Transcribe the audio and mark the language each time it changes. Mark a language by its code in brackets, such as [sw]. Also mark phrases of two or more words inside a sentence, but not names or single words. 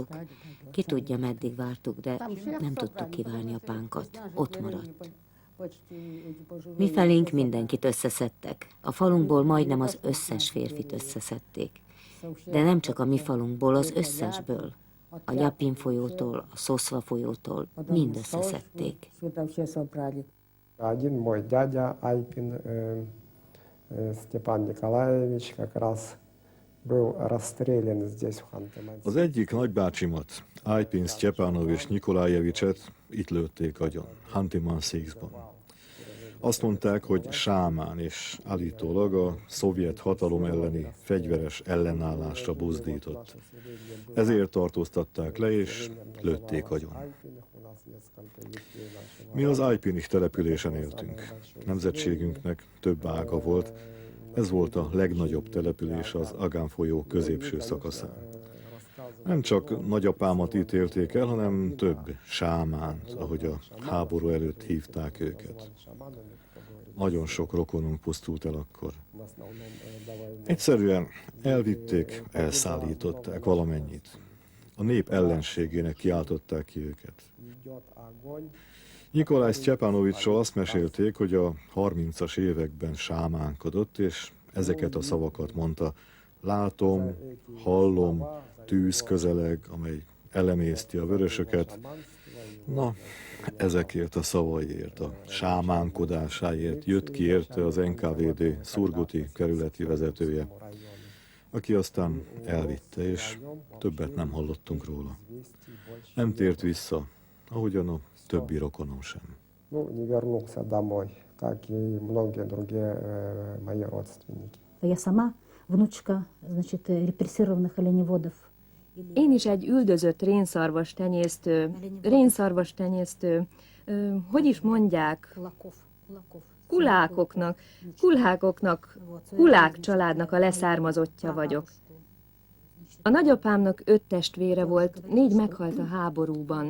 [hu] Ki tudja, meddig vártuk, de nem tudtuk kivárni apánkat. Ott maradt. Mi felénk mindenkit összeszedtek. A falunkból majdnem az összes férfit összeszedték. De nem csak a mi falunkból, az összesből. A Lyapin folyótól, a Szoszva folyótól mind összeszedték. [ru] Один мой дядя Айпин, Степан Николаевич, как раз был расстрелян здесь, в Ханты-Мансийске. [hu] Az egyik nagybácsimat, Ájpin Sztyepánovics Nikolájevicset itt lőtték agyon, Hanti-Mansijskban. Azt mondták, hogy sámán, és állítólag a szovjet hatalom elleni fegyveres ellenállásra buzdított. Ezért tartóztatták le, és lőtték agyon. Mi az Ájpini településen éltünk. Nemzetségünknek több ága volt. Ez volt a legnagyobb település az Agán folyó középső szakaszán. Nem csak nagyapámat ítélték el, hanem több sámánt, ahogy a háború előtt hívták őket. nagyon sok rokonunk pusztult el akkor. [ru] В основном давай [hu] Egyszerűen elvitték, elszállították valamennyit. A nép ellenségének kiáltották ki őket. [ru] идет огонь. [hu] Nikolaj Sztyepanovicsról azt mesélték, hogy a 30-as években sámánkodott, és ezeket a szavakat mondta. Látom, hallom, tűz közeleg, amely elemészti a vörösöket. Na, ezekért a szavaiért, a sámánkodásáért jött ki érte az NKVD Szurguti kerületi vezetője, aki aztán elvitte, és többet nem hallottunk róla. Nem tért vissza, ahogyan a többi rokonom sem. [ru] Ну, не вернулся домой, как и многие другие мои родственники. Я сама внучка, значит, репрессированных оленеводов. [hu] Én is egy üldözött rénszarvas tenyésztő, hogy is mondják, kulák családnak a leszármazottja vagyok. A nagyapámnak 5 testvére volt, 4 meghalt a háborúban.